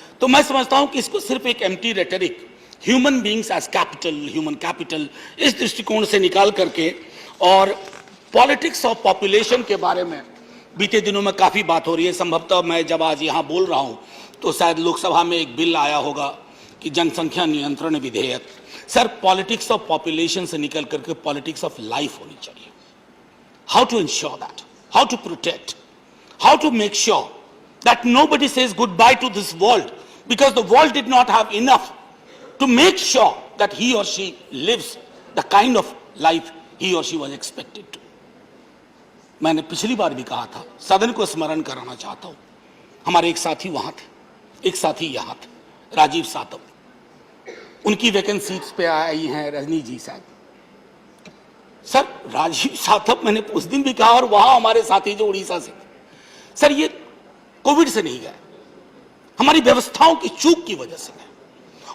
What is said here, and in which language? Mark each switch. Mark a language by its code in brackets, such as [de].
[hi] तो मैं समझता हूं कि इसको सिर्फ एक empty rhetoric, [en] human beings as capital, human capital, [hi] इस दृष्टिकोण से निकाल करके, और [en] politics of population [hi] के बारे में बीते दिनों में काफी बात हो रही है। संभवतः मैं जब आज यहां बोल रहा हूं तो शायद लोकसभा में एक बिल आया होगा कि जनसंख्या नियंत्रण विधेयक। सर, [en] politics of population [hi] से निकल करके [en] politics of life [hi] होनी चाहिए। How to ensure that, how to protect, [en] how to make sure that nobody says goodbye to this world because the world did not have enough to make sure that he or she lives the kind of life he or she was expected to. [hi] मैंने पिछली बार भी कहा था, सदन को स्मरण कराना चाहता हूं, हमारे एक साथी वहां थे, एक साथी यहां थे, राजीव सातव, उनकी वैकेंसीज पे आई हैं रजनी जी साहब। सर, राजीव सातव मैंने उस दिन भी कहा, और वहां हमारे साथी जो उड़ीसा से, सर ये कोविड से नहीं गए, हमारी व्यवस्थाओं की चूक की वजह से गए।